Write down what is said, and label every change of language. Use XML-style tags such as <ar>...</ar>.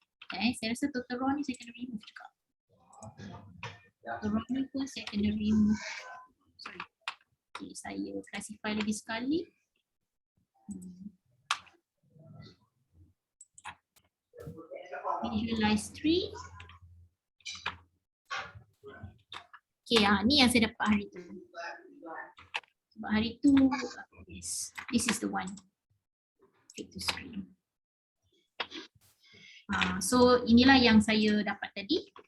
<ms>Okay, saya rasa total raw ni saya kena remove juga. Total raw ni pun saya kena remove. Sorry. Okay, saya classify lagi sekali.</ms> <en>Visualize tree.</en> <ms>Okay, ni yang saya dapat hari tu. Sebab hari tu,</ms> <en>yes, this is the one. Fit to screen.</en> <ms>So inilah yang saya dapat tadi.</ms>